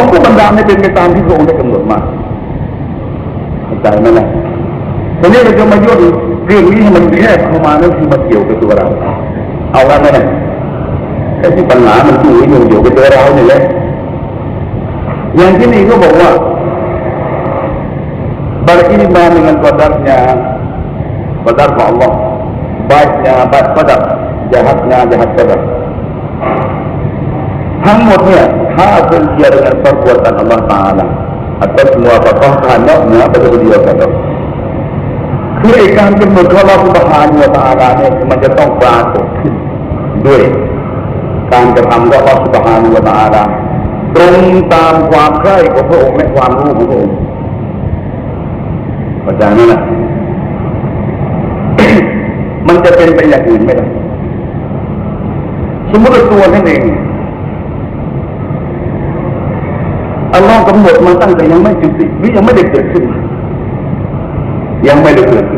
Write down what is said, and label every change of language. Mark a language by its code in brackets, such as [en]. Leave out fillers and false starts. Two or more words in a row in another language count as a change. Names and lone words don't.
[th] ค์ก็บันดาลให้เป็นไปตามที่พระองค์ได้กำหนดมาเข้าใจไหมล่ะทีนี้เราจะมาย่นเรื่องนี้ให้มันแยกเข้ามานั่นคือมาเกี่ยวกับตัวเราเอาละไหมล่ะไอ้ที่ปัญหามันอยู่กับตัวเราเนี่ยแหละอย่างที่นี่ก็บอกว่า [ms] beriman dengan qadarnya qadar Allah baiknya baik qadar jahatnya jahat qadar [th] ทั้งหมดเนี่ยถ้าเป็นเกี่ยวกับ [ms] perbuatan Allah Taala atau semua perkara [th] เหนือไปจากเดียวกันคือไอ้การกำหนดของ [ar] Allah Subhanahu Wa Taala [th] เนี่ยมันจะต้องปรากฏขึ้นด้วยการกระทำของ [ar] Allah Subhanahu Wa Taala [th] ตรงตามความใคร่ของพระองค์และความรู้ของพระองค์ เข้าใจไหมล่ะ มันจะเป็นไปอย่างอื่นไม่ได้สมมติตัวนั่นเองอัลลอฮ์กำหนดมาตั้งแต่ยังไม่จุติหรือยังไม่ได้เกิดขึ้นยังไม่ได้เกิดขึ้น